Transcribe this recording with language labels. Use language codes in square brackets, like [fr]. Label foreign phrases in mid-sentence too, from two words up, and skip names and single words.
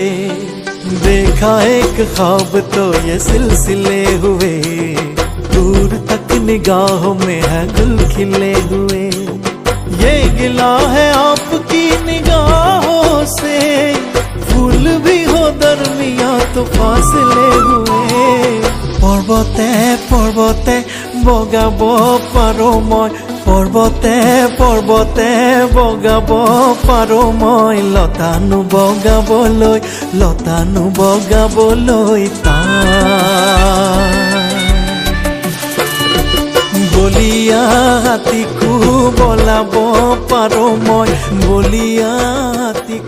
[hi] देखा एक ख्वाब तो ये सिलसिले हुए, दूर तक निगाहों में है गुल खिले हुए। ये गिला है आपकी निगाहों से, फूल भी हो दरमिया तो फासले हुए। [as] পৰ্বতে পৰ্বতে বগাব পাৰো মই পৰ্বতে পৰ্বতে বগাব পাৰো মই লতানো বগাবলৈ বলিয়া হাতীকো বলাব পাৰো মই বলিয়া